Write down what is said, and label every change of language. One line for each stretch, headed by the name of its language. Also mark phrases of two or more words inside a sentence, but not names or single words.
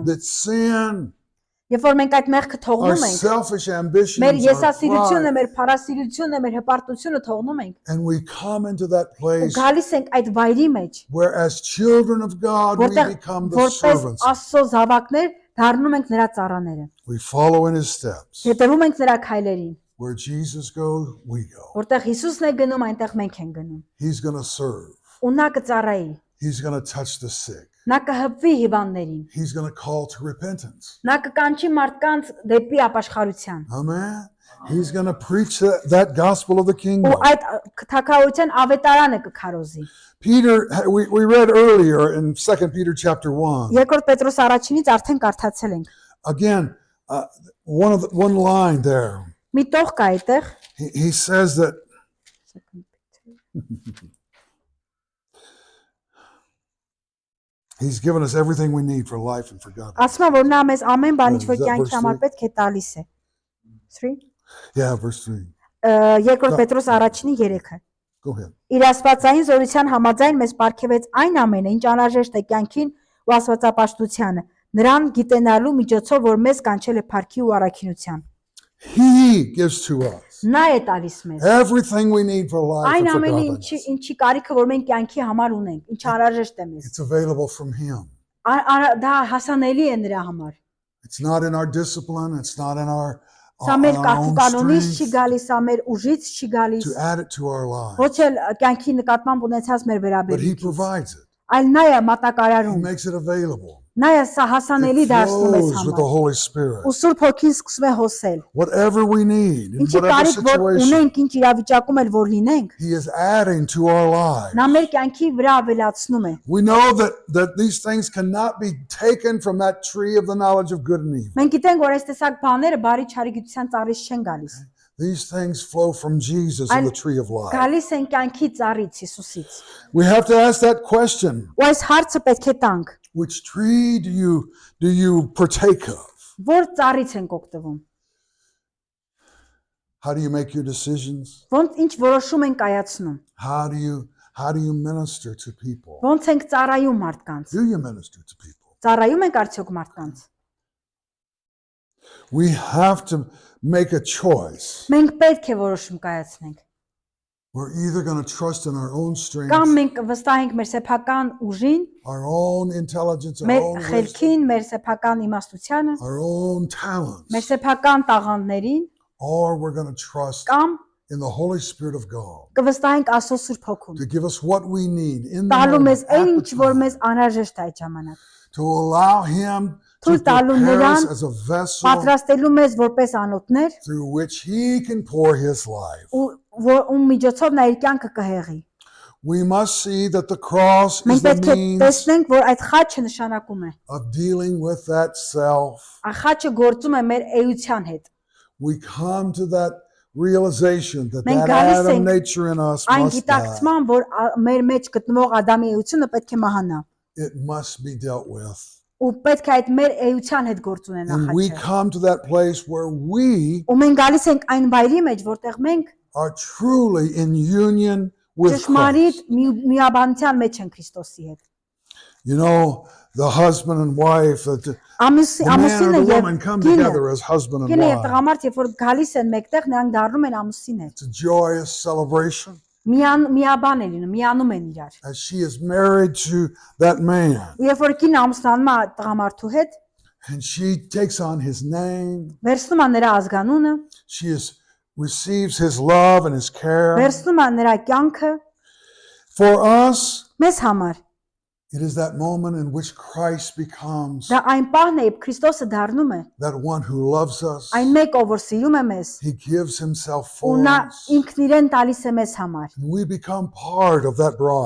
English: that sin,
Armenian: երբ որ մենք այդ մեղքը
English: our
Armenian: թողնում ենք,
English: selfish
Armenian: մեր
English: ambitions, our
Armenian: եսասիրությունը,
English: pride,
Armenian: մեր փառասիրությունը, մեր հպարտությունը թողնում ենք,
English: and we come into that
Armenian: ու
English: place
Armenian: գալիս ենք այդ վայրի մեջ,
English: where as children of God we
Armenian: որտեղ
English: become the
Armenian: որպես
English: servants.
Armenian: Աստծո զավակներ դառնում ենք նրա ծառաները։
English: We follow in his steps.
Armenian: Հետևում ենք նրա քայլերին,
English: Where Jesus goes, we go.
Armenian: որտեղ Հիսուսն է գնում, այնտեղ մենք ենք գնում։
English: He's going to serve.
Armenian: Ու նա կծառայի,
English: He's going to touch the sick.
Armenian: նա կհպվի հիվանդներին,
English: He's going to call to repentance.
Armenian: նա կկանչի մարդկանց դեպի ապաշխարության։
English: Amen. He's going to preach that gospel of the
Armenian: Ու
English: kingdom.
Armenian: այդ թագավորության ավետարանը կքարոզի։
English: Peter, we read earlier in 2 Peter chapter 1.
Armenian: Երկրորդ Պետրոս առաջինից արդեն կարդացել ենք։
English: Again, one line there.
Armenian: Մի տող կա այդտեղ։
English: He says that he's given us everything we need for life and for God.
Armenian: Ասում է, որ նա մեզ ամեն բան ինչ որ
English: Is that
Armenian: կյանքի
English: verse
Armenian: համար
English: 3?
Armenian: պետք է տալիս է։ 3
English: Yeah, verse 3.
Armenian: Երկրորդ Պետրոս առաջինի 3-ը։
English: Go ahead.
Armenian: Իր աստվածային զորության համաձայն մեզ ապարգևեց այն ամենը, ինչ անհրաժեշտ է կյանքին ու աստվածապաշտությանը, նրան գիտենալու միջոցով, որ մեզ կանչել է փառքի ու առաքինության։
English: He gives to us
Armenian: Նա է տալիս մեզ
English: everything we need for life
Armenian: այն
English: and for
Armenian: ամենը,
English: godliness.
Armenian: ինչի կարիքը որ մենք կյանքի համար ունենք, ինչ անհրաժեշտ է մեզ։
English: It's available from him.
Armenian: Դա հասանելի է նրա համար։
English: It's not in our discipline. It's not in our
Armenian: Սա մեր
English: own
Armenian: կարգուկանոնից չի
English: strength
Armenian: գալիս, սա մեր ուժից չի գալիս,
English: to add it to our lives.
Armenian: ոչ էլ կյանքի նկատմամբ ունեցած մեր
English: But he
Armenian: վերաբերմունքից,
English: provides it.
Armenian: այլ նա է
English: He
Armenian: մատակարարում,
English: makes it available.
Armenian: նա է սա հասանելի
English: It
Armenian: դարձնում մեզ
English: flows with the
Armenian: համար։
English: Holy Spirit.
Armenian: Ու Սուրբ Հոգին սկսում է հոսել։
English: Whatever we need, in
Armenian: Ինչի
English: whatever
Armenian: կարիք որ
English: situation,
Armenian: ունենք, ինչ իրավիճակում էլ որ լինենք,
English: he is adding to our lives.
Armenian: նա մեր կյանքի վրա ավելացնում է։
English: We know that these things cannot be taken from that tree of the knowledge of good and evil.
Armenian: Մենք գիտենք, որ այս տեսակ բաները բարի չարի գիտության ծառից չեն գալիս։
English: These things flow from Jesus and the tree of life.
Armenian: Գալիս են կյանքի ծառից, Հիսուսից։
English: We have to ask that question.
Armenian: Ու այս հարցը պետք է տանք,
English: Which tree do you partake of?
Armenian: որ ծառից ենք օգտվում։
English: How do you make your decisions?
Armenian: Ոնց ինչ որոշում ենք կայացնում։
English: How do you minister to people?
Armenian: Ոնց ենք ծառայում մարդկանց։
English: Do you minister to people?
Armenian: Ծառայում ենք արդյոք մարդկանց։
English: We have to make a choice.
Armenian: Մենք պետք է որոշում կայացնենք։
English: We're either going to trust in our own strength,
Armenian: Կամ մենք վստահենք մեր սեփական ուժին,
English: our own intelligence, our
Armenian: մեր
English: own wisdom,
Armenian: խելքին, մեր սեփական իմաստությանը,
English: our own
Armenian: մեր
English: talents,
Armenian: սեփական տաղանդներին,
English: or we're going to trust
Armenian: կամ
English: in the Holy Spirit of God
Armenian: կվստահենք Աստծո Սուրբ Հոգուն։
English: to give us what we need in the
Armenian: Տալու մեզ
English: moment,
Armenian: այն
English: at
Armenian: ինչ
English: the
Armenian: որ
English: time,
Armenian: մեզ անհրաժեշտ է այդ ժամանակ։
English: to allow Him to
Armenian: Թույլ տալու
English: prepare us
Armenian: նրան
English: as a vessel
Armenian: պատրաստելու մեզ որպես անոթներ
English: through which He can pour His life.
Armenian: ու միջոցով նա իր կյանքը կհեղի։
English: We must see that the cross is
Armenian: Մենք
English: the
Armenian: պետք է
English: means
Armenian: տեսնենք, որ այդ խաչը նշանակում է։
English: of dealing with that self.
Armenian: Այդ խաչը գործում է մեր էության հետ։
English: We come to realization that
Armenian: Մենք
English: that
Armenian: գալիս
English: Adam
Armenian: ենք
English: nature in us
Armenian: այն
English: must die.
Armenian: գիտակցման, որ մեր մեջ գտնվող Ադամի էությունը պետք է մահանա։
English: It must be dealt with.
Armenian: Ու պետք է այդ մեր էության հետ գործ ունենա
English: And we
Armenian: խաչը։
English: come to that place where we
Armenian: Ու մենք գալիս ենք այն վայրի մեջ, որտեղ մենք
English: are truly in union with
Armenian: ճշմարիտ
English: Christ.
Armenian: միաբանության մեջ ենք Քրիստոսի հետ։
English: You know, the husband and wife, the man
Armenian: Ամուսինը
English: and the
Armenian: եւ
English: woman come
Armenian: կինը,
English: together as husband and
Armenian: կինը եւ
English: wife.
Armenian: տղամարդ, երբ որ գալիս են մեկտեղ, նրանք դառնում են ամուսին հետ։
English: It's a joyous celebration
Armenian: Միաբան են լինում, միանում են իրար։
English: as she is married to that man.
Armenian: Երբ որ կինը ամուսնանում է տղամարդու հետ,
English: And she takes on his name.
Armenian: վերցնում է նրա ազգանունը,
English: She receives his love and his care.
Armenian: վերցնում է նրա կյանքը։
English: For us,
Armenian: Մեզ համար
English: it is that moment in which Christ becomes
Armenian: դա այն պահն է, երբ Քրիստոսը դառնում է
English: that one who loves us.
Armenian: այն մեկը, որ սիրում է մեզ,
English: He gives himself
Armenian: ու
English: for
Armenian: նա
English: us.
Armenian: ինքն իրեն տալիս է մեզ համար։
English: And we become part of that
Armenian: Ու
English: bride.